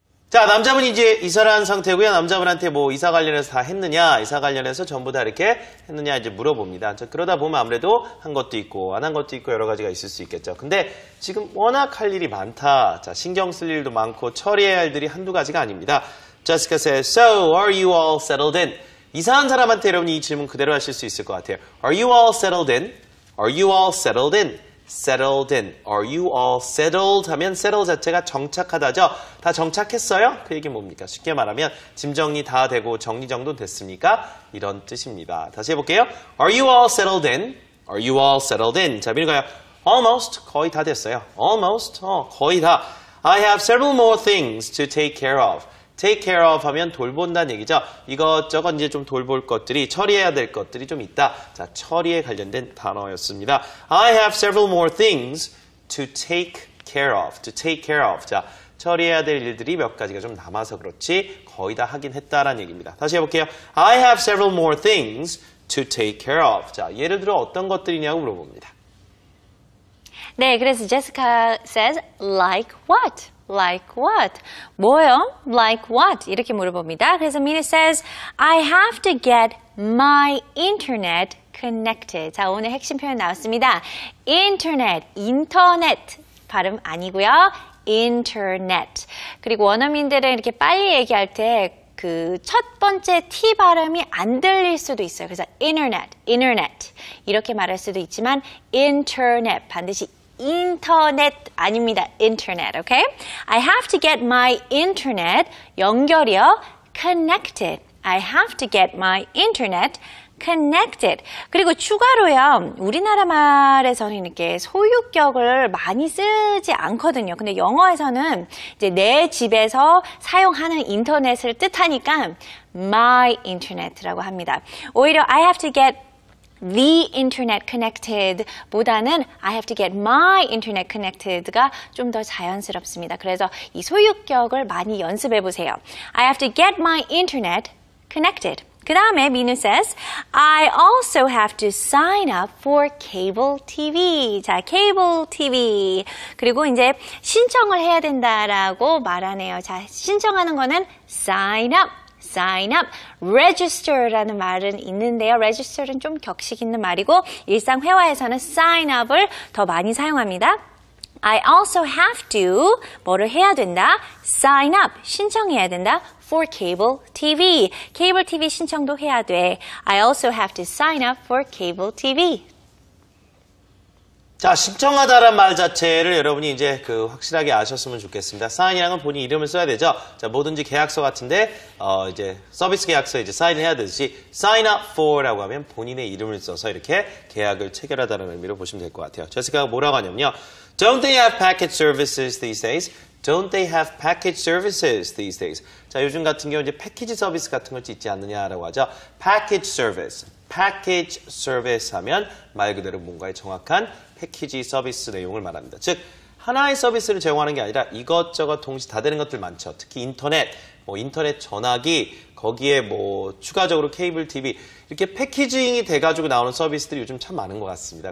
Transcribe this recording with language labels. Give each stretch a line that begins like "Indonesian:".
Korean: 자, 남자분이 이제 이사를 한 상태고요. 남자분한테 뭐 이사 관련해서 다 했느냐, 이사 관련해서 전부 다 이렇게 했느냐 이제 물어봅니다. 자, 그러다 보면 아무래도 한 것도 있고 안 한 것도 있고 여러 가지가 있을 수 있겠죠. 근데 지금 워낙 할 일이 많다. 자, 신경 쓸 일도 많고 처리해야 할 일이 한두 가지가 아닙니다.
English: Jessica says, So, are you all settled in?
Korean: 이사한 사람한테 여러분이 이 질문 그대로 하실 수 있을 것 같아요.
English: Are you all settled in? Are you all settled in? Settled in. Are you all settled?
Korean: 하면 settle 자체가 정착하다죠. 다 정착했어요? 그 얘기는 뭡니까? 쉽게 말하면 짐 정리 다 되고 정리정돈 됐습니까? 이런 뜻입니다. 다시 해볼게요.
English: Are you all settled in? Are you all settled in?
Korean: 자, 미는가요?
English: Almost.
Korean: 거의 다 됐어요. Almost. 거의 다.
English: I have several more things to take care of.
Korean: take care of 하면 돌본다는 얘기죠. 이것저것 이제 좀 돌볼 것들이, 처리해야 될 것들이 좀 있다. 자, 처리에 관련된 단어였습니다.
English: I have several more things to take care of. to take care of.
Korean: 자, 처리해야 될 일들이 몇 가지가 좀 남아서 그렇지 거의 다 하긴 했다라는 얘기입니다. 다시 해볼게요.
English: I have several more things to take care of.
Korean: 자, 예를 들어 어떤 것들이냐고 물어봅니다. 네, 그래서
English: Jessica says, like what? Like what?
Korean: 뭐요?
English: Like what?
Korean: 이렇게 물어봅니다. 그래서
English: Mina says, I have to get my internet connected.
Korean: 자, 오늘 핵심 표현 나왔습니다. internet, 인터넷 발음 아니고요.
English: internet.
Korean: 그리고 원어민들은 이렇게 빨리 얘기할 때 그 첫 번째 T 발음이 안 들릴 수도 있어요. 그래서 internet 이렇게 말할 수도 있지만 internet 반드시 인터넷 아닙니다.
English: internet, okay? I have to get my internet
Korean: 연결이요.
English: connected. I have to get my internet connected.
Korean: 그리고 추가로요. 우리나라 말에서는 이렇게 소유격을 많이 쓰지 않거든요. 근데 영어에서는 이제 내 집에서 사용하는 인터넷을 뜻하니까 my internet라고 합니다. 오히려
English: I have to get the internet connected
Korean: 보다는
English: I have to get my internet connected가
Korean: 좀 더 자연스럽습니다. 그래서 이 소유격을 많이 연습해 보세요.
English: I have to get my internet connected.
Korean: 그 다음에
English: 민우 says, I also have to sign up for cable TV. 자, cable TV.
Korean: 그리고 이제 신청을 해야 된다라고 말하네요. 자, 신청하는 거는 sign up. register라는 말은 있는데요. register는 좀 격식 있는 말이고 일상 회화에서는 sign up을 더 많이 사용합니다.
English: I also have to
Korean: 뭐를 해야 된다?
English: sign up,
Korean: 신청해야 된다.
English: for cable TV.
Korean: 케이블 TV 신청도 해야 돼.
English: I also have to sign up for cable TV.
Korean: 자, 신청하다란 말 자체를 여러분이 이제 확실하게 아셨으면 좋겠습니다. sign이랑은 본인 이름을 써야 되죠. 자, 뭐든지 계약서 같은데, 이제 서비스 계약서에 이제 사인을 해야 되듯이 sign up for라고 하면 본인의 이름을 써서 이렇게 계약을 체결하다는 의미로 보시면 될 것 같아요. 제시카가 뭐라고 하냐면요.
English: Don't they have package services these days? Don't they have package services these days?
Korean: 자, 요즘 같은 경우 이제 패키지 서비스 같은 걸 있지 않느냐라고 하죠. package service 하면 말 그대로 뭔가의 정확한 패키지 서비스 내용을 말합니다. 즉, 하나의 서비스를 제공하는 게 아니라 이것저것 동시 다 되는 것들 많죠. 특히 인터넷, 인터넷 전화기, 거기에 추가적으로 케이블 TV, 이렇게 패키징이 돼가지고 나오는 서비스들이 요즘 참 많은 것 같습니다.